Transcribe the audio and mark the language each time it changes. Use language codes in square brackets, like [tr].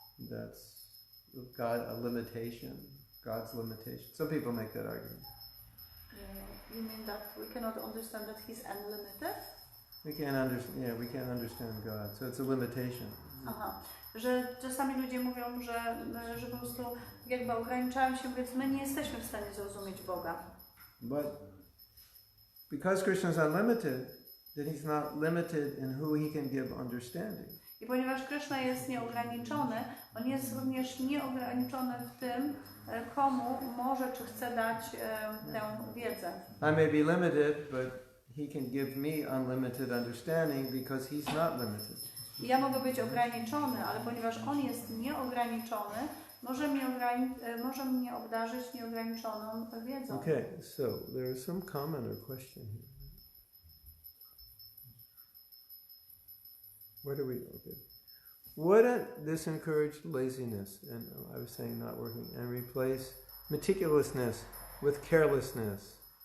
[en] That's God a limitation. God's limitation. Some people make that argument. You mean that we cannot understand that He's unlimited? We can't understand. Yeah, we can't understand God. So it's a limitation. [pl] Aha, że czasami ludzie mówią, że po prostu jakby ograniczają się, więc my nie jesteśmy w stanie zrozumieć Boga. [en] But because Krishna is unlimited, then He's not limited in who He can give understanding. [pl] I ponieważ Krishna jest nieograniczony, On jest również nieograniczony w tym, komu może czy chce dać tę wiedzę. [en] I may be limited, but He can give me unlimited understanding because He's not limited. [pl] Ja mogę być ograniczony, ale ponieważ On jest nieograniczony, może mnie obdarzyć nieograniczoną wiedzą. [en] Okay, so there is some comment or question here. Where do we? Okay. Wouldn't this encourage laziness? And I was saying not working, and replace meticulousness with carelessness?